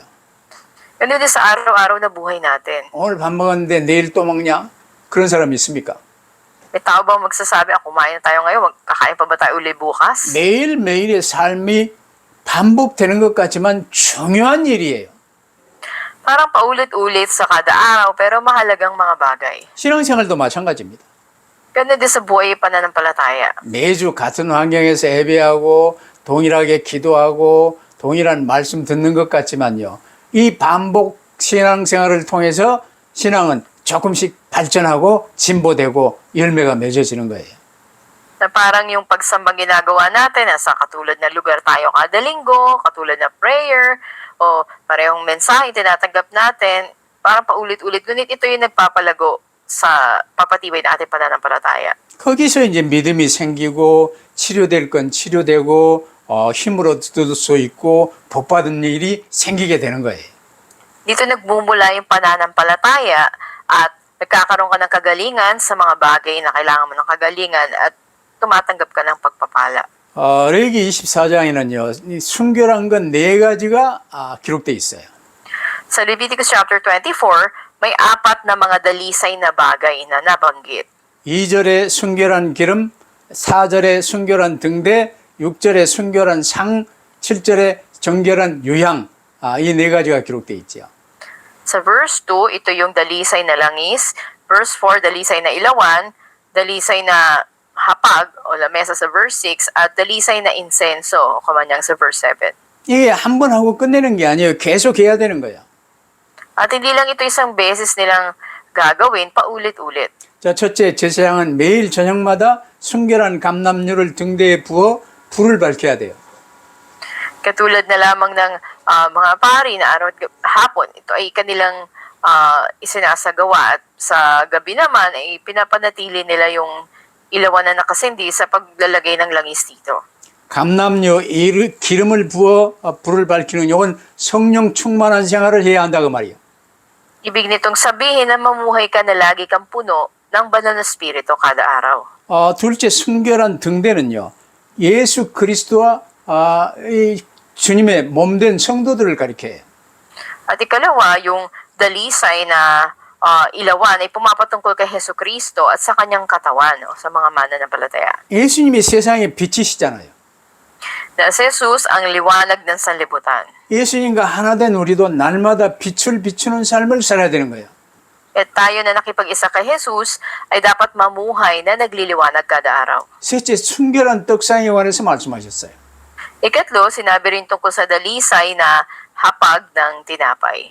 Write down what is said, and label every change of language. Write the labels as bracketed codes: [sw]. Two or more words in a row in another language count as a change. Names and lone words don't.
[tl] Ganun din sa araw-araw na buhay natin. [ko] 오늘 밥 먹었는데 내일 또 먹냐? 그런 사람 있습니까? [tl] May tao bang magsasabi, kumain na tayo ngayon, kakain pa ba tayo uli bukas? [ko] 매일매일의 삶이 반복되는 것 같지만 중요한 일이에요. [tl] Parang paulit-ulit sa kada araw, pero mahalagang mga bagay. [ko] 신앙생활도 마찬가지입니다. [tl] Ganun din sa buhay pananampalataya. [ko] 매주 같은 환경에서 예배하고 동일하게 기도하고 동일한 말씀 듣는 것 같지만요. 이 반복 신앙생활을 통해서 신앙은 조금씩 발전하고 진보되고 열매가 맺어지는 거예요. [tl] Na parang yung pagsambang ginagawa natin, nasa katulad na lugar tayo kada linggo, katulad na prayer, o parehong mensahe tinatanggap natin, parang paulit-ulit. Ngunit ito yung nagpapalago sa papatibay na ating pananampalataya. [ko] 거기서 이제 믿음이 생기고 치료될 건 치료되고 힘을 얻을 수 있고 복받은 일이 생기게 되는 거예요. [tl] Dito nagmumula yung pananampalataya at nagkakaroon ka ng kagalingan sa mga bagay na kailangan mo ng kagalingan at tumatanggap ka ng pagpapala. [ko] 레위기 24장에는요, 순결한 건 네 가지가 기록되어 있어요. [tl] Sa Leviticus chapter 24, may 4 na mga dalisay na bagay na nabanggit. [ko] 2절에 순결한 기름, 4절에 순결한 등대, 6절에 순결한 상, 7절에 정결한 유향, 이 네 가지가 기록되어 있죠. [tl] Sa verse 2, ito yung dalisay na langis. Verse 4, dalisay na ilawan. Dalisay na hapag o lamesa sa verse 6. At dalisay na insenso o kamanyang sa verse 7. [ko] 이게 한 번 하고 끝내는 게 아니에요. 계속 해야 되는 거예요. [tl] At hindi lang ito isang beses nilang gagawin, paulit-ulit. [ko] 자, 첫째, 제사장은 매일 저녁마다 순결한 감람류를 등대에 부어 불을 밝혀야 돼요. [tl] Katulad na lamang ng mga pari na araw at hapon, ito ay kanilang isinasagawa at sa gabi naman ay pinapanatili nila yung ilawan na nakasindi sa paglalagay ng langis dito. [ko] 감람류 기름을 부어 불을 밝히는 이건 성령 충만한 생활을 해야 한다 그 말이에요. [tl] Ibig nitong sabihin na mamuhay ka na lagi kang puno ng banal na spirito kada araw. [ko] 둘째, 순결한 등대는요, 예수 그리스도와 이 주님의 몸된 성도들을 가리켜요. [tl] At ikalawa, yung dalisay na ilawan ay pumapatungkol kay Hesus Kristo at sa kanyang katawan o sa mga mananampalataya. [ko] 예수님이 세상의 빛이시잖아요. [tl] Na si Jesus ang liwanag ng sanlibutan. [ko] 예수님과 하나 된 우리도 날마다 빛을 비추는 삶을 살아야 되는 거예요. [tl] At tayo na nakipag-isa kay Jesus ay dapat mamuhay na nagliliwanag kada araw. [ko] 셋째, 순결한 떡상에 관해서 말씀하셨어요. [tl] Ikatlo, sinabi rin tungkol sa dalisay na hapag ng tinapay.